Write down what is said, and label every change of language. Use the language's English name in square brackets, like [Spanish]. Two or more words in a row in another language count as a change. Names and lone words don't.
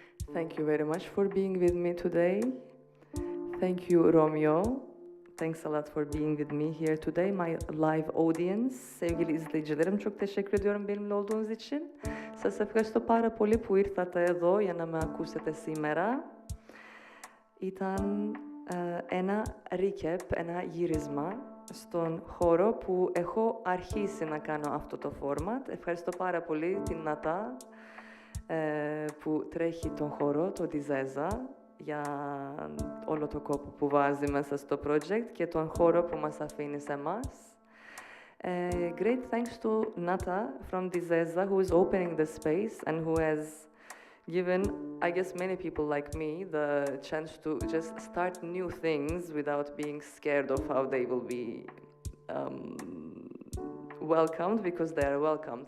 [English] Thank you very much for being with me today. Thank you, Romeo. Thanks a lot for being with me here today, my live audience. [Turkish] Sevgili izleyicilerim, çok teşekkür ediyorum benimle olduğunuz için. [Greek] Σας ευχαριστώ πάρα πολύ που ήρθατε εδώ για να με ακούσετε σήμερα. Ήταν ένα recap, ένα γύρισμα στον χώρο που έχω αρχίσει να κάνω αυτό το format. Ευχαριστώ πάρα πολύ την Νατά που τρέχει τον χώρο, το Διζέζα, για όλο το κόπο που βάζει μέσα στο project και τον χώρο που μας αφήνει σε εμάς. [English] Great thanks to Nata from Dizeza, who is opening the space and who has given, I guess, many people like me the chance to just start new things without being scared of how they will be welcomed, because they are welcomed.